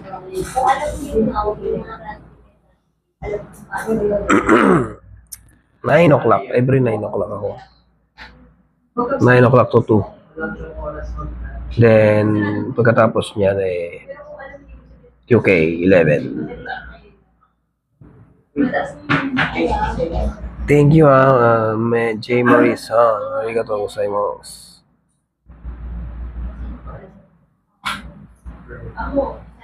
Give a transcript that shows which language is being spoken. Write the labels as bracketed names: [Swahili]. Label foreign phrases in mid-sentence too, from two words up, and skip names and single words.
[Filipino] Kung alam mo yung mga translation, alam mo paano yun. [English] 9 o'clock. Every 9 o'clock ako. 9 o'clock to 2. [Filipino] Then, pagkatapos niya, QK 11. [English] Thank you, J. Maurice. [Japanese] Arigatou gozaimasu. [Filipino] Ako,